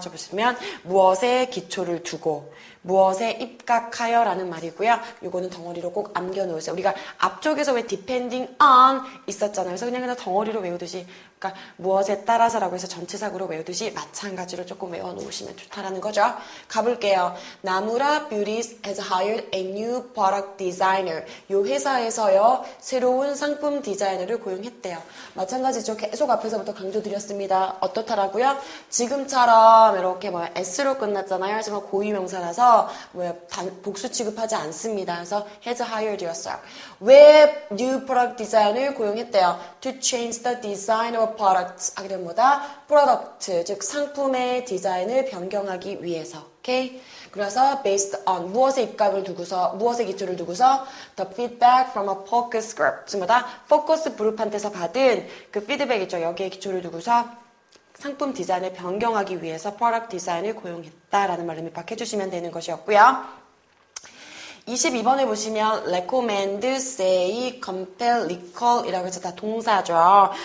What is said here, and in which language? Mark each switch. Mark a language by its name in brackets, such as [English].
[Korean] 저 보시면 무엇에 기초를 두고 무엇에 입각하여 라는 말이고요. 이거는 덩어리로 꼭 암겨놓으세요. 우리가 앞쪽에서 왜 [English] depending on [Korean] 있었잖아요. 그래서 그냥 덩어리로 외우듯이 그러니까 무엇에 따라서라고 해서 전체적으로 외우듯이 마찬가지로 조금 외워놓으시면 좋다라는 거죠. 가볼게요. [English] 나무라 Beauties has hired a new product designer. [Korean] 이 회사에서요. 새로운 상품 디자이너를 고용했대요. 마찬가지죠. 계속 앞에서부터 강조드렸습니다. 어떻다라고요? 지금처럼 이렇게 S로 끝났잖아요. 하지만 고유명사라서 복수 취급하지 않습니다. 그래서 [English] has hired [Korean] 였어요. 왜 new product designer을 고용했대요? [English] To change the design of products. [Korean] 하게 되면 뭐다? product, 즉 상품의 디자인을 변경하기 위해서. 오케이? 그래서 [English] based on [Korean] 무엇에 입각을 두고서 무엇에 기초를 두고서 [English] the feedback from a focus group. [Korean] 즉 뭐다? 포커스 그룹한테서 받은 그 피드백 있죠. 여기에 기초를 두고서 상품 디자인을 변경하기 위해서 product 디자인을 고용했다라는 말을 밑박해 주시면 되는 것이었고요. 22번에 보시면 [English] recommend, say, compel, recall [Korean] 이라고 해서 다 동사죠.